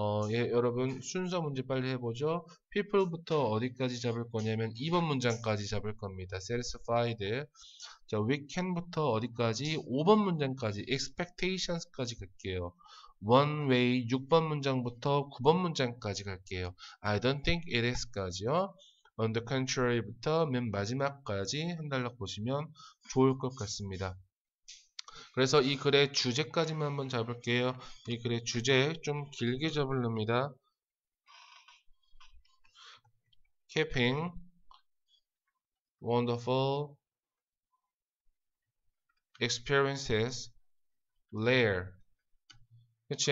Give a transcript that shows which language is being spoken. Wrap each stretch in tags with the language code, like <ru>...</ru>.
<ko>예, 여러분 순서 문제 빨리 해보죠. people부터 어디까지 잡을 거냐면 2번 문장까지 잡을 겁니다. satisfied. 자, we can부터 어디까지? 5번 문장까지 expectations까지 갈게요. one way 6번 문장부터 9번 문장까지 갈게요.</ko> <en>I don't think it is까지요.</en> <ko>on the contrary부터 맨 마지막까지 한 달락 보시면 좋을 것 같습니다. 그래서 이 글의 주제까지만 한번 잡을게요. 이 글의 주제 좀 길게 잡으렵니다.</ko> <en>Keeping wonderful experiences rare.</en> <ko>그치?</ko>